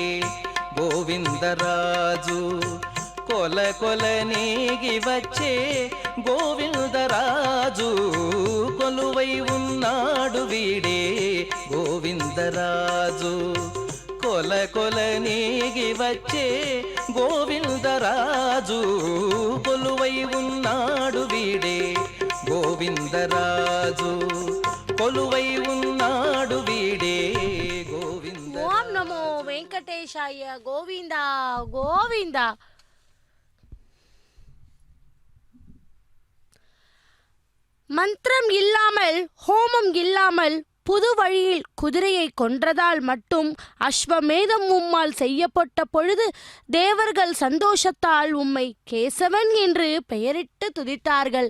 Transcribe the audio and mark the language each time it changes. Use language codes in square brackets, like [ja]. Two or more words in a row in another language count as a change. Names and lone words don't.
[te] గోవిందరాజు, కొల కొల నేగి వచ్చే గోవిందరాజు, కొలువై ఉన్నాడు వీడే గోవిందరాజు, కొల కొల నేగి వచ్చే గోవిందరాజు, కొలువై ఉన్నాడు వీడే గోవిందరాజు, కొలువై ఉన్నాడు వీడే గోవింద. ఓం నమో వెంకటేశాయ. గోవింద గోవింద. [ta] மந்திரம் இல்லாமல், ஹோமம் இல்லாமல் புது வழியில் குதிரையை கொன்றதால் மட்டும் அஸ்வமேதம் உம்மால் செய்யப்பட்ட பொழுது தேவர்கள் சந்தோஷத்தால் உம்மை கேசவன் என்று பெயரிட்டு துதித்தார்கள்.